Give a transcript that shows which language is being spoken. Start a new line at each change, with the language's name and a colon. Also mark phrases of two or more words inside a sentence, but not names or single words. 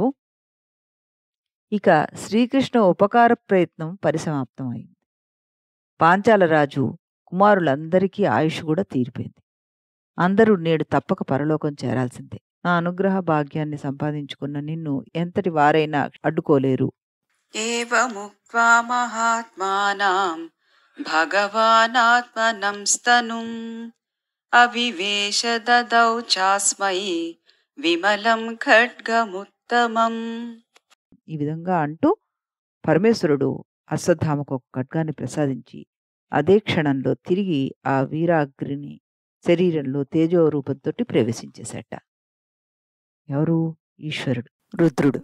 Telugu: ఇక శ్రీకృష్ణ ఉపకార ప్రయత్నం పరిసమాప్తమైంది. పాంచాల రాజు కుమారులందరికీ ఆయుష్ కూడా తీరిపోయింది. అందరూ నేడు తప్పక పరలోకం చేరాల్సిందే. నా అనుగ్రహ భాగ్యాన్ని సంపాదించుకున్న నిన్ను ఎంతటి వారైనా అడ్డుకోలేరు.
Sanskrit: एवमुक्त्वा महात्मानां भगवानात्मनं स्तनुम् अविवेश ददौ चास्मै विमलं खड्गमुत्तमम्.
Telugu: ఈ విధంగా అంటూ పరమేశ్వరుడు అశ్వత్థామకు ఒక ఖడ్గాన్ని ప్రసాదించి అదే క్షణంలో తిరిగి ఆ వీరాగ్రిని శరీరంలో తేజో రూపంతోటి ప్రవేశించేశాట. ఎవరు? ఈశ్వరుడు, రుద్రుడు.